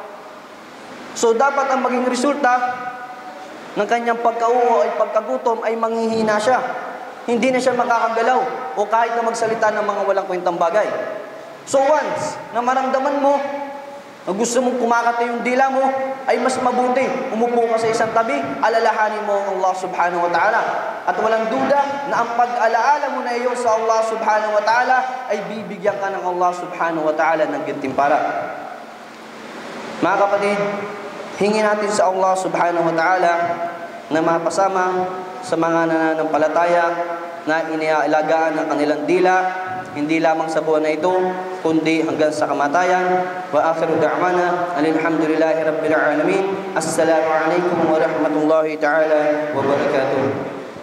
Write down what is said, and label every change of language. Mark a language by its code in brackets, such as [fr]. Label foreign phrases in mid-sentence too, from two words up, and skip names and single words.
[tl] So dapat ang maging resulta ng kanyang pagkauho ay pagkagutom ay manghihina siya. Hindi na siya makakagalaw o kahit na magsalita ng mga walang kwentang bagay. So once na maramdaman mo na gusto mong kumakati yung dila mo, ay mas mabuti umupo ka sa isang tabi, alalahanin mo ang Allah [ar] سبحانه وتعالى. [tl] At walang duda na ang pag-alaala mo na iyo sa Allah [ar] سبحانه وتعالى [tl] ay bibigyan ka ng Allah [ar] سبحانه وتعالى [tl] ng gantimpala. Mga kapatid, hingin natin sa Allah [ar] سبحانه وتعالى [tl] na mapasama sa mga nananampalataya na inialagaan ng kanilang dila, hindi lamang sa buwan na ito, kundi hanggang sa kamatayan. [ar] وآخر دعوانا الحمد لله رب العالمين. السلام عليكم ورحمة الله تعالى وبركاته.